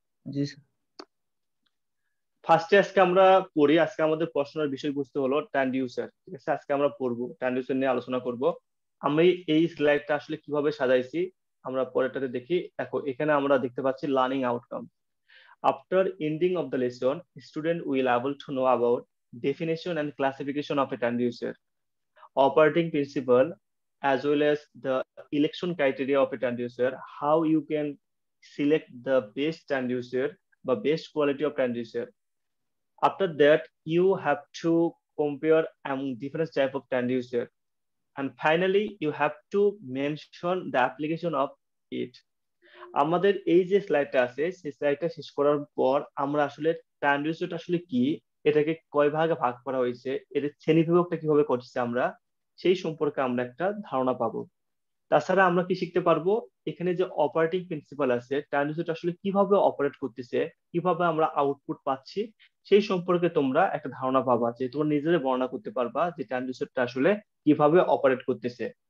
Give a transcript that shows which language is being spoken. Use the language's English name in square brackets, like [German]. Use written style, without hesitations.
[Bangla] জি sir. ফার্স্টে আজকে আমরা পড়ি, আজকে আমাদের পড়াশোনার বিষয়বস্তু হলো ট্রান্সডিউসার, ঠিক আছে? আজকে আমরা পড়বো ট্রান্সডিউসার নিয়ে আলোচনা করব। আমি এই স্লাইডটা আসলে কিভাবে সাজাইছি আমরা পরেরটাতে দেখি। দেখো, এখানে আমরা দেখতে পাচ্ছি learning outcome. [English] After ending of the lesson, student will able to know about definition and classification of a transducer, operating principle, as well as the election criteria of a transducer, how you can select the best transducer বা best quality of transducer. After that, you have to compare among different type of transducer, and finally, you have to mention the application of it. [Bangla] আমাদের এই যে স্লাইডটা আছে সেই স্লাইডটা শেষ করার পর আমরা আসলে ট্রান্সডিউসারটা আসলে কি, এটাকে কয় ভাগে ভাগ করা হয়েছে, এর শ্রেণীবিভাগটা কিভাবে করছে আমরা, সেই সম্পর্কে আমরা একটা ধারণা পাবো। তাছাড়া আমরা কি শিখতে পারবো, এখানে যে অপারেটিং প্রিন্সিপাল আছে, ট্রান্সডিউসারটা আসলে কিভাবে অপারেট করতেছে, কিভাবে আমরা আউটপুট পাচ্ছি, সেই সম্পর্কে তোমরা একটা ধারণা পাবা, যে তোমরা নিজেদের বর্ণনা করতে পারবা যে ট্রান্সডিউসারটা আসলে কিভাবে অপারেট করতেছে।